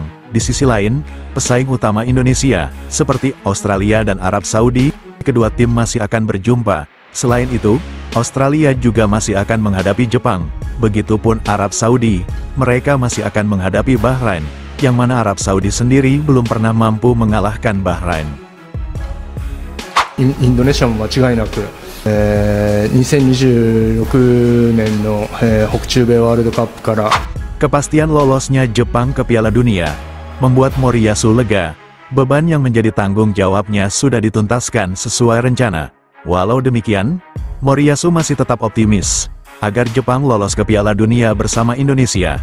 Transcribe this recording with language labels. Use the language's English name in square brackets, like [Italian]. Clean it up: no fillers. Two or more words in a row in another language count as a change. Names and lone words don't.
[Indonesian] Di sisi lain, pesaing utama Indonesia, seperti Australia dan Arab Saudi, kedua tim masih akan berjumpa. Selain itu, Australia juga masih akan menghadapi Jepang. Begitupun Arab Saudi, mereka masih akan menghadapi Bahrain, yang mana Arab Saudi sendiri belum pernah mampu mengalahkan Bahrain. [Japanese] インドネシアも間違いなく、2026年の、北中米ワールドカップから [Indonesian] Kepastian lolosnya Jepang ke Piala Dunia membuat Moriyasu lega. Beban yang menjadi tanggung jawabnya sudah dituntaskan sesuai rencana. Walau demikian, Moriyasu masih tetap optimis agar Jepang lolos ke Piala Dunia bersama Indonesia.